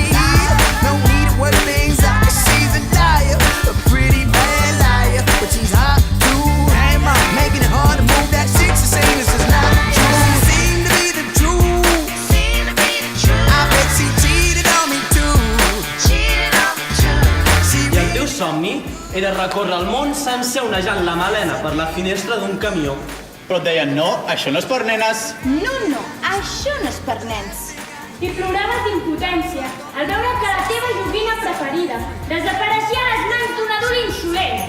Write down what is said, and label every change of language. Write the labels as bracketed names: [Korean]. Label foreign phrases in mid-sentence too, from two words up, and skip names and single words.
[English] No need to work things out, 'cause she's a liar, a pretty bad liar. But she's hot too, am I making it hard to move that shit? She's saying this is not true. She seemed to be the truth. I bet she cheated on me too. [Catalan] I el teu somni era recórrer el món sencer onejant la melena per la finestra d'un camió. Però et deien, no, això no és per nenes. No, això no és per nens. I ploraves d'impotència al veure que la teva joguina preferida desapareixia a les mans d'un adult insolent.